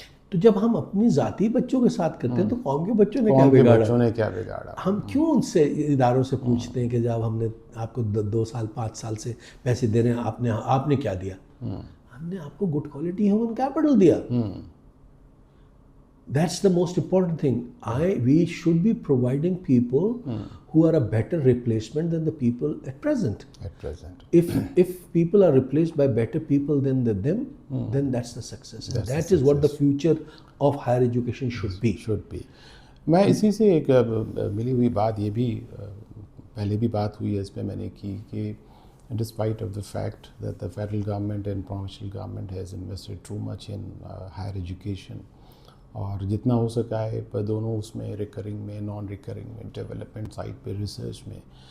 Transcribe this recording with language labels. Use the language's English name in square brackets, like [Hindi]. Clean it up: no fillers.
[Urdu] تو جب ہم اپنی ذاتی بچوں کے ساتھ کرتے ہیں تو قوم کے بچوں نے کیا بگاڑا. ہم کیوں ان سے اداروں سے پوچھتے ہیں کہ جب ہم نے آپ کو 2 سال 5 سال سے پیسے دے رہے ہیں, آپ نے کیا دیا؟ ہم نے آپ کو گڈ کوالٹی ہیومن کیپٹل دیا. [English] That's the most important thing. We should be providing people who are a better replacement than the people at present. If people are replaced by better people than them, then that's the success. And that is what the future of higher education should be. [Urdu] میں اسی سے ایک ملی ہوئی بات یہ بھی پہلے بھی بات ہوئی ہے اس پہ میں نے کی کہ [English] despite of the fact that the federal government and provincial government has invested too much in higher education, [Urdu] اور جتنا ہو سکا ہے دونوں اس میں ریکرنگ میں نان ریکرنگ میں ڈیولپمنٹ سائٹ پہ ریسرچ میں.